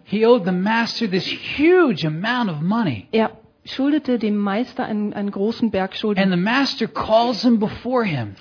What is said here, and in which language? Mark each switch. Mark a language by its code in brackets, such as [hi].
[en] He owed the master this huge amount of money. [de] Er schuldete dem Meister einen großen Berg Schulden. [en] And the master calls him before him.